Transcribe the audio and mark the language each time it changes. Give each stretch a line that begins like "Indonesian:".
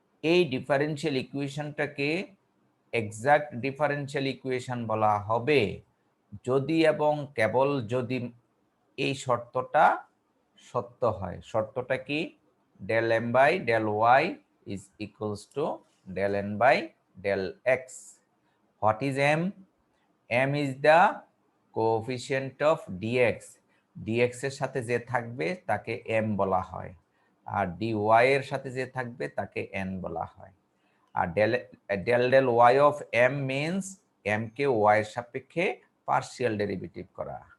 Bangla: এই differential ইকুয়েশনটাকে exact differential equation বলা হবে যদি এবং কেবল যদি এই শর্তটা সত্য হয়। শর্তটা কি?
English: del m by del y is equals to del n by del x. What is m? m is the coefficient of dx.
Bangla: dx এর সাথে যে থাকবে তাকে m বলা হয়, আর dy এর সাথে যে থাকবে তাকে n বলা হয়। আর del y of m means m K y এর সাপেক্ষে পার্শিয়াল ডেরিভেটিভ করা।